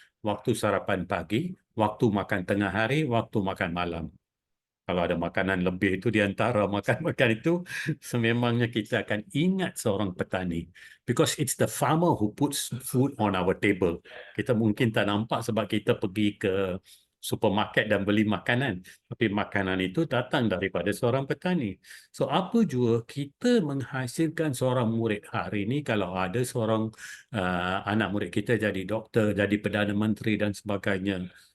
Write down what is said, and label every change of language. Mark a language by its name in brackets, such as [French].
[Malay] Waktu sarapan pagi, waktu makan tengah hari, waktu makan malam. Kalau ada makanan lebih itu di antara makan-makan itu, sememangnya kita akan ingat seorang petani. [English] Because it's the farmer who puts food on our table. [Malay] Kita mungkin tak nampak sebab kita pergi ke supermarket dan beli makanan. Tapi makanan itu datang daripada seorang petani. So, apa jua kita menghasilkan seorang murid hari ini kalau ada seorang anak murid kita jadi doktor, jadi Perdana Menteri dan sebagainya.